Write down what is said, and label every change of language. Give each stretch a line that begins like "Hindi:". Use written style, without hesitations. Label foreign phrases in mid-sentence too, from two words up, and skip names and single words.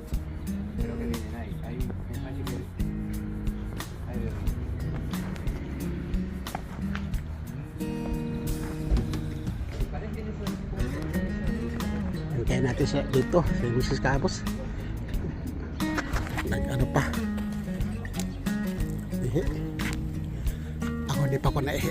Spanish: Creo que vienen ahí. Ahí me parece que. Ahí veo.
Filipino: Hintayin natin siya dito. Si Mrs. Cabos. Ano pa? Ihi. Ako hindi pa ako naihi.